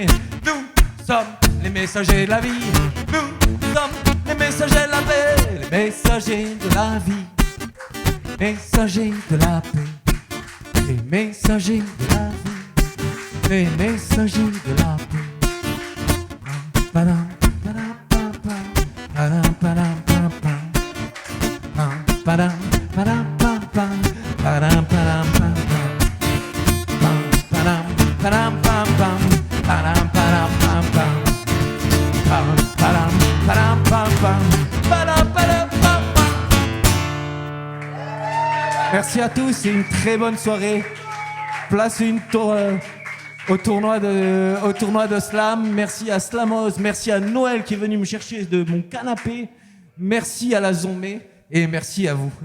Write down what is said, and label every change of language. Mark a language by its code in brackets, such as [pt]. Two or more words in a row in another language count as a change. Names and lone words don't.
[fr] Nous sommes les messagers de la vie. Nous sommes les messagers de la paix, les messagers de la vie, messagers de la paix, les messagers de la vie, les messagers de la paix. Padam, padam, pam, pam, padam, padam, pam, pam, padam, padam, pam, pam, padam, padam, pam, pam, padam, padam, pam, pam, padam, padam, pam, pam. Padam, padam, pam, pam, padam, padam, pam, pam. Merci à tous et une très bonne soirée. Place une tour au tournoi de Slam. Merci à Slamos, merci à Noël qui est venu me chercher de mon canapé. Merci à la Zombie et merci à vous.